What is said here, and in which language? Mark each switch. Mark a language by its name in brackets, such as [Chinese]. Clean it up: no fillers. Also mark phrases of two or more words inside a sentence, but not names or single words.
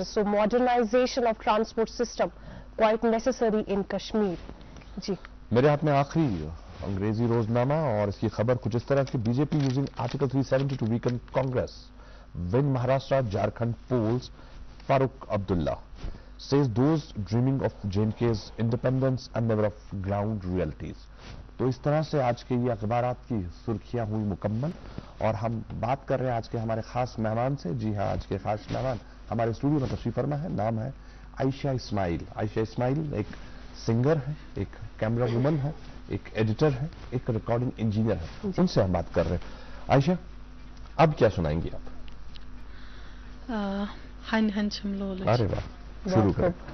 [English] So modernization of transport system quite necessary in Kashmir. [Urdu] جی میرے ہاتھ میں آخری انگریزی روزنامہ اور اس کی خبر کچھ اس طرح کہ [English] BJP using Article 370 to weaken Congress in Maharashtra Jharkhand polls. فاروق عبداللہ says those dreaming of JNK's independence and never of ground realities. [Urdu] تو اس طرح سے آج کے یہ اخبارات کی سرخیاں ہوئی مکمل اور ہم بات کر رہے ہیں آج کے ہمارے خاص مہمان سے. جی ہاں آج کے خاص مہمان ہمارے اسٹوڈیو میں تشریف فرما ہے. نام ہے عائشہ اسماعیل. عائشہ اسماعیل ایک سنگر ہے, ایک [English] camera woman [Urdu] ہے, ایک ایڈیٹر ہے, ایک [English] recording engineer [Urdu] ہے. ان سے ہم بات کر رہے ہیں. عائشہ اب کیا سنائیں گی آپ؟ [Kashmiri] ہن ہن چھملول. [Urdu] ارے واہ شروع کریں.